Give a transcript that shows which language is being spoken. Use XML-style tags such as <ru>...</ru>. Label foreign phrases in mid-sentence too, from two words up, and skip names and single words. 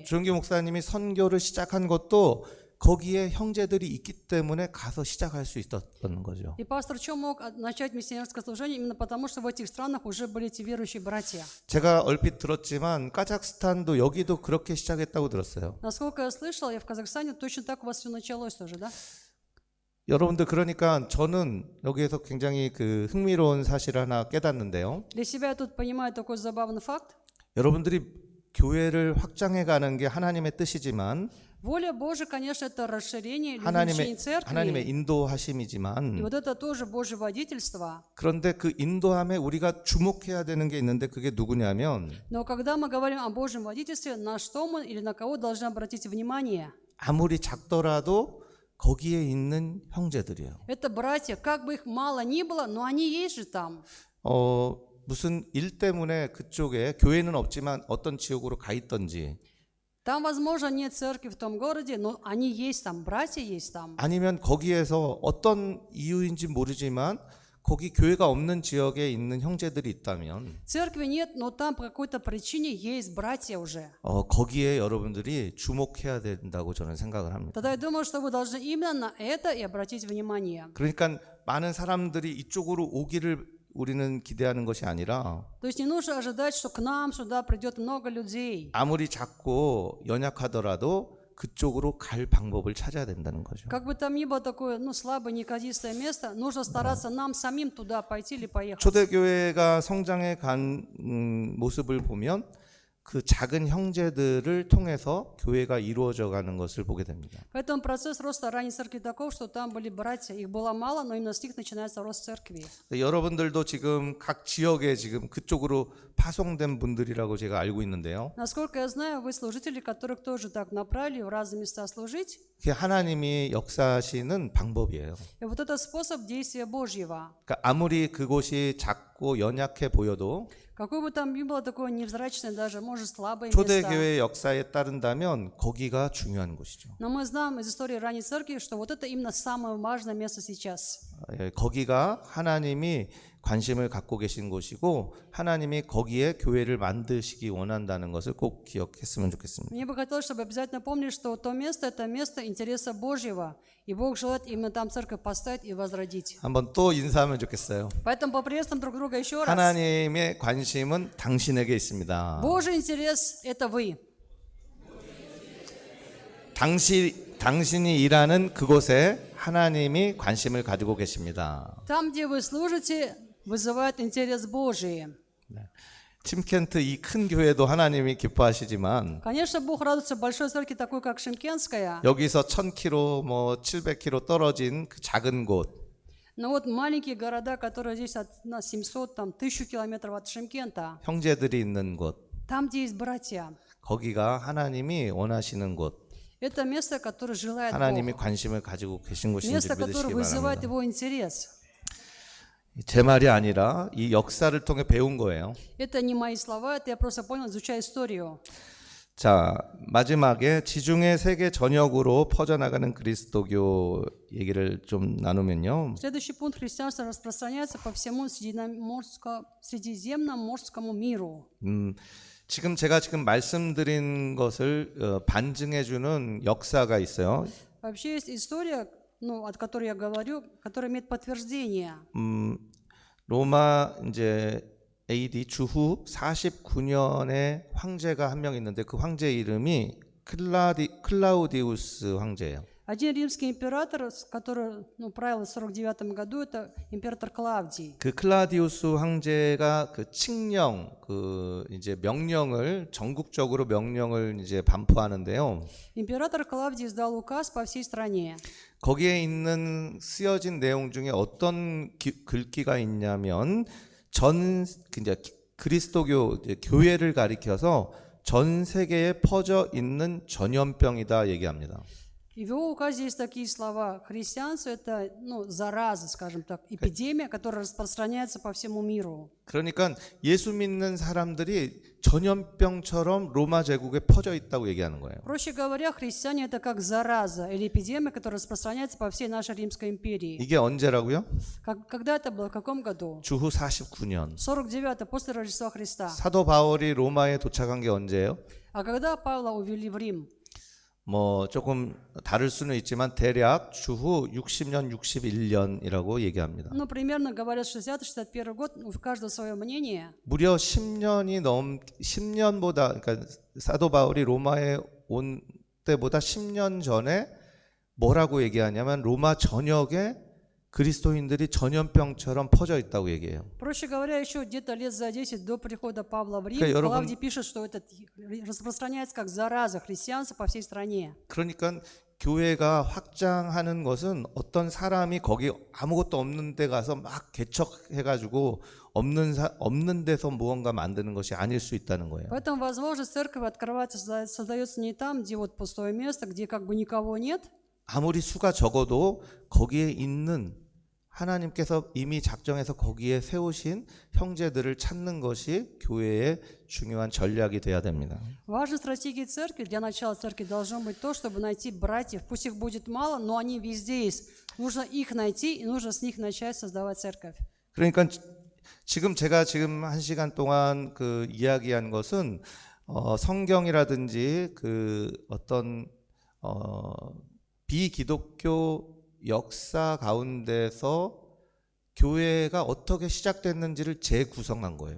<ko>조영기 목사님이 선교를 시작한 것도 거기에 형제들이 있기 때문에 가서 시작할 수 있었던 거죠.</ko> <ru>И пастор Чо мог начать миссионерское служение именно потому, что в этих странах уже были эти верующие братья.</ru> <ko>제가 얼핏 들었지만 카자흐스탄도 여기도 그렇게 시작했다고 들었어요.</ko> <ru>Насколько я слышал, я в Казахстане точно так у вас все началось тоже, да?</ru> <ko>여러분들 그러니까 저는 여기에서 굉장히 그 흥미로운 사실을 하나 깨닫는데요.</ko> <ru>Для себя я тут понимаю такой забавный факт.</ru> <ko>여러분들이 교회를 확장해 가는 게 하나님의 뜻이지만</ko> <ru>Воля Божия, конечно, это расширение,</ru> <ko>하나님의</ko> <ru>увеличение церкви.</ru> <ko>인도하심이지만</ko> <ru>И вот это тоже Божье водительство.</ru> <ko>그런데 그 인도함에 우리가 주목해야 되는 게 있는데 그게 누구냐면</ko> <ru>Но когда мы говорим о Божьем водительстве, на что мы или на кого должны обратить внимание?</ru> <ko>아무리 작더라도 거기에 있는 형제들이에요.</ko> <ru>Это братья, как бы их мало ни было, но они есть же там.</ru> <ko>무슨 일 때문에 그쪽에 교회는 없지만 어떤 지역으로 가 있던지</ko> <ru>Там, возможно, нет церкви в том городе, но они есть там, братья есть там.</ru> <ko>아니면 거기에서 어떤 이유인지 모르지만 거기 교회가 없는 지역에 있는 형제들이 있다면</ko> <ru>Церкви нет, но там по какой-то причине есть братья уже.</ru> <ko>거기에 여러분들이 주목해야 된다고 저는 생각을 합니다.</ko> <ru>Тогда я думаю, что вы должны именно на это и обратить внимание.</ru> <ko>그러니까 많은 사람들이 이쪽으로 오기를 우리는 기대하는 것이 아니라</ko> <ru>То есть не нужно ожидать, что к нам сюда придет много людей.</ru> <ko>아무리 작고 연약하더라도 그쪽으로 갈 방법을 찾아야 된다는 거죠.</ko> <ru>Как бы там ни было такое, слабое, неказистое место, нужно стараться нам самим туда пойти или поехать.</ru> <ko>초대교회가 성장해 간 모습을 보면 그 작은 형제들을 통해서 교회가 이루어져 가는 것을 보게 됩니다.</ko> <ru>Поэтому процесс роста ранней церкви таков, что там были братья. Их было мало, но именно с них начинается рост церкви.</ru> <ko>여러분들도 지금 각 지역에 지금 그쪽으로 파송된 분들이라고 제가 알고 있는데요.</ko> <ru>Насколько я знаю, вы служители, которых тоже так направили в разные места служить.</ru> <ko>그게 하나님이 역사하시는 방법이에요.</ko> <ru>И вот это способ действия Божьего.</ru> <ko>그러니까 아무리 그곳이 작고 연약해 보여도</ko> <ru>Какое бы там ни было такое невзрачное, даже, может, слабое место.</ru> <ko>초대교회 역사에 따른다면 거기가 중요한 곳이죠.</ko> <ru>Но мы знаем из истории ранней церкви, что вот это именно самое важное место сейчас.</ru> <ko>거기가 하나님이 관심을 갖고 계신 곳이고 하나님이 거기에 교회를 만드시기 원한다는 것을 꼭 기억했으면 좋겠습니다.</ko> <ru>Мне бы хотелось, чтобы обязательно помнили, что то место – это место интереса Божьего. И Бог желает именно там церковь поставить и возродить.</ru> <ko>한번 또 인사하면 좋겠어요.</ko> <ru>Поэтому поприветствуем друг друга еще раз.</ru> <ko>하나님의 관심은 당신에게 있습니다.</ko> <ru>Божий интерес – это вы.</ru> <ko>당신이 일하는 그곳에 하나님이 관심을 가지고 계십니다.</ko> <ru>Там, где вы служите, вызывает интерес Божий.</ru> <ko>침켄트 이 큰 교회도 하나님이 기뻐하시지만</ko> <ru>Конечно, Бог радуется большой церкви, такой как Шимкенская.</ru> <ko>여기서 1000km, 뭐 700km 떨어진 그 작은 곳</ko> <ru>Но вот маленькие города, которые здесь от нас 700, там 1000 километров от Шимкента,</ru> <ko>형제들이 있는 곳</ko> <ru>там, где есть братья,</ru> <ko>거기가 하나님이 원하시는 곳</ko> <ru>это место, которое желает</ru> <ko>하나님이</ko> <ru>Бог.</ru> <ko>관심을 가지고 계신 곳인지</ko> <ru>Место,</ru> <ko>믿으시기</ko> <ru>которое вызывает</ru> <ko>바랍니다.</ko> <ru>его интерес.</ru> <ko>제 말이 아니라 이 역사를 통해 배운 거예요.</ko> <ru>Это не мои слова, это я просто понял, изучая историю.</ru> <ko>자, 마지막에 지중해 세계 전역으로 퍼져나가는 그리스도교 얘기를 좀 나누면요.</ko> <ru>Следующий пункт: христианство распространяется по всему Средиземноморскому миру.</ru> <ko>지금 제가 말씀드린 것을 반증해주는 역사가 있어요.</ko> <ru>Вообще есть история, от которой я говорю, которая имеет подтверждение.</ru> <ko>로마 이제 AD 주후 49년에 황제가 한 명 있는데 그 황제 이름이 클라우디우스 황제예요.</ko> <ru>Один римский император, который правил в 49 году, это император Клавдий.</ru> <ko>그 클라우디우스 황제가 그 칙령, 그 이제 명령을 전국적으로 명령을 이제 반포하는데요.</ko> <ru>Император Клавдий издал указ по всей стране.</ru> <ko>거기에 있는 쓰여진 내용 중에 어떤 글귀가 있냐면 이제 그리스도교 교회를 가리켜서 전 세계에 퍼져 있는 전염병이다 얘기합니다.</ko> <ru>И в его указе есть такие слова: христианство это, зараза, скажем так, эпидемия, которая распространяется по всему миру.</ru> <ko>그러니까 예수 믿는 사람들이 전염병처럼 로마 제국에 퍼져 있다고 얘기하는 거예요.</ko> <ru>Проще говоря, христиане это как зараза или эпидемия, которая распространяется по всей нашей Римской империи.</ru> <ko>이게 언제라고요?</ko> <ru>Когда это было? В каком году?</ru> <ko>주후 49년.</ko> <ru>49 после Рождества Христа.</ru> <ko>사도 바울이 로마에 도착한 게 언제예요?</ko> <ru>А когда Павла увели в Рим?</ru> <ko>뭐 조금 다를 수는 있지만 대략 주후 60년, 61년이라고 얘기합니다.</ko> <ru>Примерно говорят 60-61 год, у каждого свое мнение.</ru> <ko>무려 10년보다 그러니까 사도 바울이 로마에 온 때보다 10년 전에 뭐라고 얘기하냐면 로마 전역에 그리스도인들이 전염병처럼 퍼져 있다고 얘기해요.</ko> <ru>Проще говоря, еще где-то лет за 10 до прихода Павла в Рим,</ru> <ko>그러니까</ko> <ru>Клавдий пишет, что это распространяется как зараза христианства по всей стране.</ru> <ko>그러니까 교회가 확장하는 것은 어떤 사람이 거기 아무것도 없는 데 가서 막 개척해가지고 없는 데서 무언가 만드는 것이 아닐 수 있다는 거예요.</ko> <ru>Поэтому, возможно, церковь открывается, создается не там, где пустое место, где как бы никого нет.</ru> <ko>아무리 수가 적어도 거기에 있는 하나님께서 이미 작정해서 거기에 세우신 형제들을 찾는 것이 교회의 중요한 전략이 돼야 됩니다.</ko> <ru>Важной стратегией церкви, для начала церкви должно быть то, чтобы найти братьев. Пусть их будет мало, но они везде есть. Нужно их найти, и нужно с них начать создавать церковь.</ru> <ko>그러니까 제가 한 시간 동안 그 이야기한 것은 성경이라든지 그 어떤 비기독교 역사 가운데서 교회가 어떻게 시작됐는지를 재구성한 거예요.</ko>